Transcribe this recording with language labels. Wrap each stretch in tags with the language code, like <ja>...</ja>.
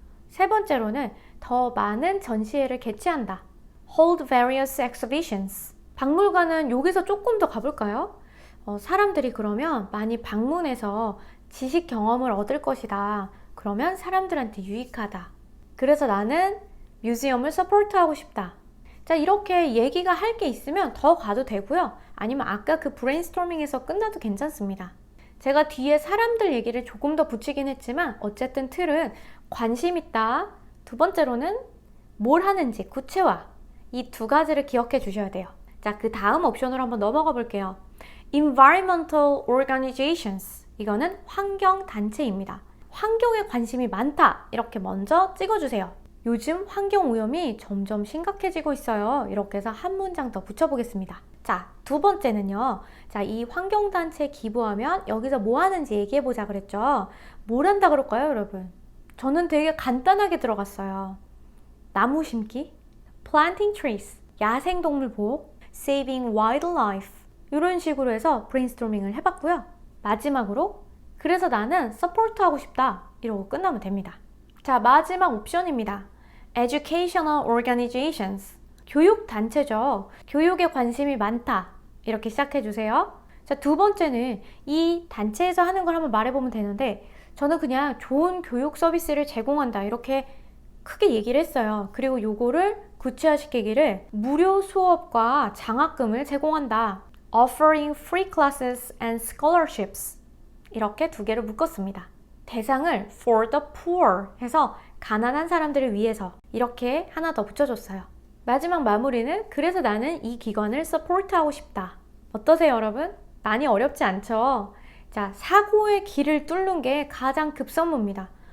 <ko>세 번째로는 더 많은 전시회를 개최한다.</ko> <en>Hold various exhibitions.</en> <ko>박물관은 여기서 조금 더 가볼까요? 사람들이 그러면 많이 방문해서 지식 경험을 얻을 것이다. 그러면 사람들한테 유익하다. 그래서 나는 뮤지엄을 서포트하고 싶다. 자, 이렇게 얘기가 할 게 있으면 더 가도 되고요. 아니면 아까 그 브레인스토밍에서 끝나도 괜찮습니다. 제가 뒤에 사람들 얘기를 조금 더 붙이긴 했지만 어쨌든 틀은 관심 있다. 두 번째로는 뭘 하는지 구체화. 이 두 가지를 기억해 주셔야 돼요. 자, 그 다음 옵션으로 한번 넘어가 볼게요.</ko> <en>Environmental organizations.</en> <ko>이거는 환경단체입니다. 환경에 관심이 많다. 이렇게 먼저 찍어주세요. 요즘 환경오염이 점점 심각해지고 있어요. 이렇게 해서 한 문장 더 붙여보겠습니다. 자, 두 번째는요. 자, 이 환경단체에 기부하면 여기서 뭐 하는지 얘기해보자 그랬죠. 뭘 한다 그럴까요, 여러분? 저는 되게 간단하게 들어갔어요. 나무 심기,</ko> <en>planting trees,</en> <ko>야생동물 보호,</ko> <en>saving wildlife.</en> <ko>이런 식으로 해서 브레인스토밍을 해봤고요. 마지막으로 그래서 나는 서포트하고 싶다. 이러고 끝나면 됩니다. 자, 마지막 옵션입니다.</ko> <en>Educational organizations.</en> <ko>교육단체죠. 교육에 관심이 많다. 이렇게 시작해주세요. 자, 두 번째는 이 단체에서 하는 걸 한번 말해보면 되는데 저는 그냥 좋은 교육 서비스를 제공한다. 이렇게 크게 얘기를 했어요. 그리고 요거를 구체화시키기를 무료 수업과 장학금을 제공한다.</ko> <en>Offering free classes and scholarships.</en> <ko>이렇게 두 개를 묶었습니다. 대상을</ko> <en>for the poor</en> <ko>해서 가난한 사람들을 위해서 이렇게 하나 더 붙여줬어요. 마지막 마무리는 그래서 나는 이 기관을 서포트하고 싶다. 어떠세요, 여러분? 많이 어렵지 않죠? 자, 사고의 길을 뚫는 게 가장 급선무입니다.</ko>